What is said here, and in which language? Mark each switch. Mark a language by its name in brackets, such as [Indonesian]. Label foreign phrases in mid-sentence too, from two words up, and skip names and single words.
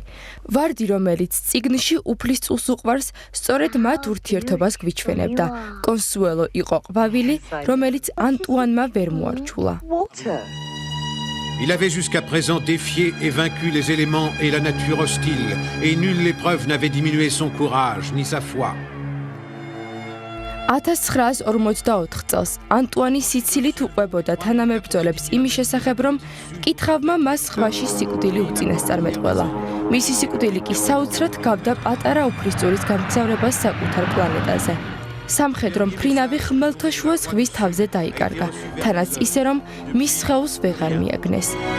[Georgian] ვარდი, რომელიც წიგნში უფლისწულს უყვარს, სწორედ მათ ურთიერთობას გვიჩვენებდა. კონსუელო იყო ყვავილი, რომელიც ანტუანმა ვერ მოარჩულა. [French] Il avait jusqu'à présent défié et vaincu les éléments et la nature hostile, et nulle épreuve n'avait diminué son courage ni sa foi. [Georgian] 1944 წელს ანტუანი სიცილით უყვებოდა თანამებრძოლებს იმის შესახებ, რომ მკითხავმა მას ზღვაში სიკვდილი უწინასწარმეტყველა. მისი სიკვდილი კი საოცრად გავდა პატარა უფლისწულის გამგზავრებას საკუთარ პლანეტაზე. სამხედრო მფრინავი ხმელთაშუა ზღვის თავზე დაიკარგა, თანაც ისე, რომ მის სხეულს ვეღარ მიაგნეს.